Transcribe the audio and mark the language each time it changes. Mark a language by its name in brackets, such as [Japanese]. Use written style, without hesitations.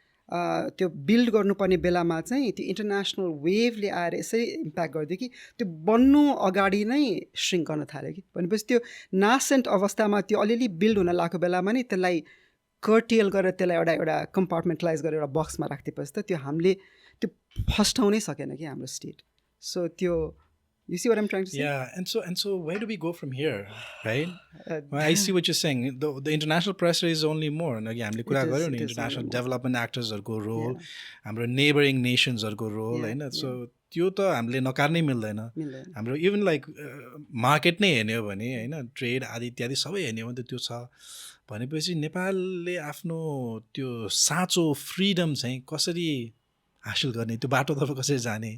[Nepali] त्यो बिल्ड गर्नुपर्ने बेलामा चाहिँ त्यो इन्टरनेसनल वेभले आएर यसरी इम्प्याक्ट गरिदियो कि त्यो बन्नु अगाडि नै श्रिङ्क गर्न थाल्यो कि भनेपछि त्यो नासेन्ट अवस्थामा त्यो अलिअलि बिल्ड हुन लागेको बेलामा नि त्यसलाई कर्टेल गरेर त्यसलाई एउटा कम्पार्टमेन्टलाइज गरेर एउटा बक्समा राखिदिएपछि त त्यो हामीले त्यो फस्टाउनै सकेन कि हाम्रो स्टेट सो त्यो [English] You see what I'm trying to say? Yeah, and so where do we go from here, right? Well, I see what you're saying. The international pressure is only more. [Nepali] And again, हामीले कुरा गर्यो नि international development actorsहरूको role, हाम्रो neighboring nations-हरूको role, हैन? So त्यो त हामीले नकार्नै मिल्दैन. हाम्रो इभन लाइक मार्केट नै हेर्ने हो भने हैन ट्रेड आदि इत्यादि सबै हेर्ने हो भने त त्यो छ. भनेपछि नेपालले आफ्नो त्यो साँचो फ्रिडम चाहिँ कसरी हासिल गर्ने त्यो बाटो तपाईँ कसरी जाने